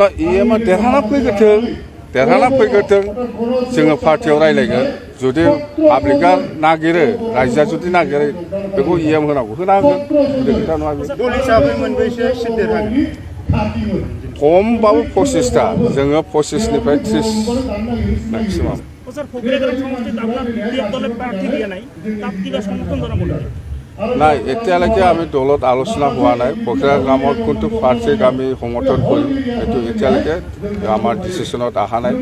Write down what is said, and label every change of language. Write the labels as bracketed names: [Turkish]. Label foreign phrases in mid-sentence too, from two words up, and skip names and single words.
[Bodo] इएमआ देरहाना फैग्रोथों, जोङो पार्टियाव रायज्लायगोन। जुदि पाब्लिकआ नागिरो, रायजोआ जुदि नागिरो बेखौ इएम होनांगौ, होना होगोन। खोथा नङा बे। दल हिसाबै मोनबेसे सिट देरहागोन? खमबाबो 25टा, जोङो 25निफ्राय 30 মেক্সিমাম। [Assamese] নাই, এতিয়ালৈকে আমি দলত আলোচনা হোৱা নাই। ফকিৰা গ্ৰামত কোনটো প্ৰাৰ্থীক আমি সমৰ্থন কৰিম এইটো এতিয়ালৈকে আমাৰ ডিচিশ্যনত অহা নাই।